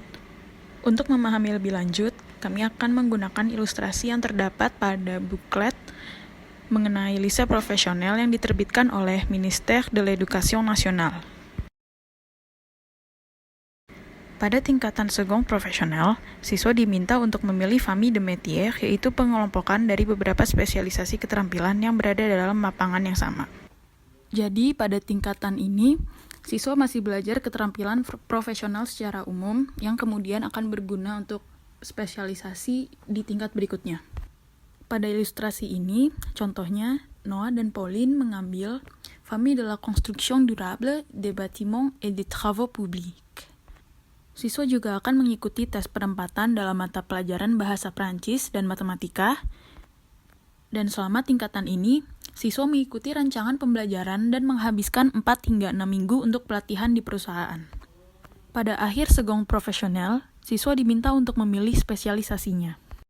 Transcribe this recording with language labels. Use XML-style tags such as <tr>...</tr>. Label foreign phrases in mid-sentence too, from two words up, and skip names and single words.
<id>Untuk memahami lebih lanjut, kami akan menggunakan ilustrasi yang terdapat pada buklet mengenai lise profesional yang diterbitkan oleh Ministère de l'Éducation Nationale. Pada tingkatan second profesional, siswa diminta untuk memilih</id> <fr>famille de métier,</fr> <id>yaitu pengelompokan dari beberapa spesialisasi keterampilan yang berada dalam lapangan yang sama. Jadi, pada tingkatan ini, siswa masih belajar keterampilan profesional secara umum yang kemudian akan berguna untuk spesialisasi di tingkat berikutnya. Pada ilustrasi ini, contohnya, Noah dan Pauline mengambil</id> <fr>Famille de la Construction Durable des Bâtiments et des Travaux Publics.</fr> <id>Siswa juga akan mengikuti tes penempatan dalam mata pelajaran bahasa Prancis dan matematika. Dan selama tingkatan ini, siswa mengikuti rancangan pembelajaran dan menghabiskan 4 hingga 6 minggu untuk pelatihan di perusahaan. Pada akhir second profesional, siswa diminta untuk memilih spesialisasinya.</id>